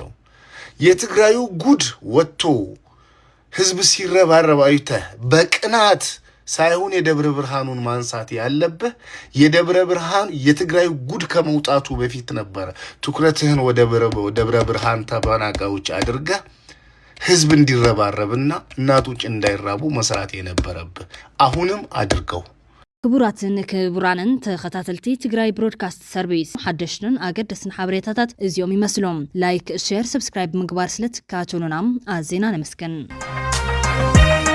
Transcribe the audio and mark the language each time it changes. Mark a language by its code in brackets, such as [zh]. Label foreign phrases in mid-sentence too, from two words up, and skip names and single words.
[am] የትግራዩ ጉድ ወጥቶ ህዝብ ሲረባረብ አይተህ በቅናት ሳይሆን የደብረ ብርሃኑን ማንሳት ያለብህ የደብረ ብርሃን የትግራዩ ጉድ ከመውጣቱ በፊት ነበረ። ትኩረትህን ወደ ደብረ ብርሃን ተፈናቃዮች አድርገህ ህዝብ እንዲረባረብና እናቶች እንዳይራቡ መስራት የነበረብህ አሁንም አድርገው። [ti] ክቡራትን ክቡራንን ተኸታተልቲ ትግራይ ብሮድካስት ሰርቪስ ሓደሽትን ኣገደስን ሓበሬታታት እዚኦም ይመስሎም። [en] like, share, subscribe [ti] ምግባር ስለትካተሉናም ኣዝና ነመስግን።